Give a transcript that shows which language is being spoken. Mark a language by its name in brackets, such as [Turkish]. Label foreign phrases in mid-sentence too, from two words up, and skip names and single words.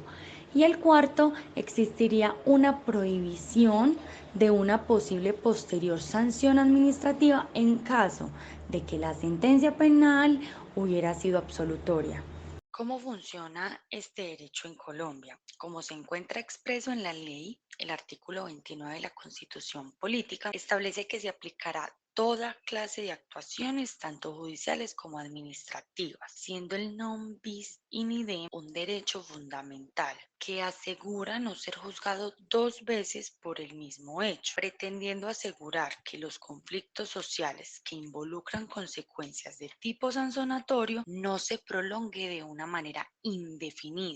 [Spanish] Y el cuarto, existiría una prohibición de una posible posterior sanción administrativa en caso de que la sentencia penal hubiera sido absolutoria. ¿Cómo funciona este derecho en Colombia? Como se encuentra expreso en la ley, el artículo 29 de la Constitución Política establece que se aplicará toda clase de actuaciones, tanto judiciales como administrativas, siendo el [Latin] non bis in idem [Spanish] un derecho fundamental que asegura no ser juzgado dos veces por el mismo hecho, pretendiendo asegurar que los conflictos sociales que involucran consecuencias de tipo sancionatorio no se prolongue de una manera indefinida.